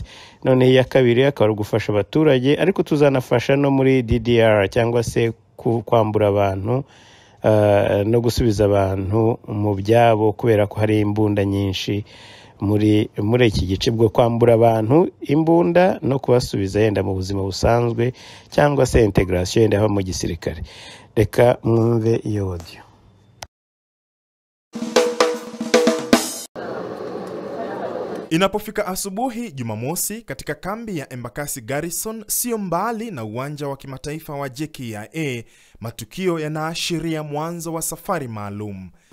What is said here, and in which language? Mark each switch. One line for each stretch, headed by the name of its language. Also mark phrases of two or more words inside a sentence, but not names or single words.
Kinyarwanda: None ya kabiri akaba gufasha abaturage, ariko tuzanafasha no muri DDR cyangwa se kwambura abantu no gusubiza abantu mu byabo, kubera ko hari imbunda nyinshi muri iki gice, bwo kwambura abantu imbunda no kubasubiza yenda mu buzima busanzwe cyangwa se integration yenda mu gisirikare. Reka mwumve iyo audio.
Swahili: Inapofika asubuhi Jumamosi katika kambi ya Embakasi Garrison, sio mbali na uwanja wa kimataifa wa JKIA, matukio yanaashiria mwanzo wa safari maalum.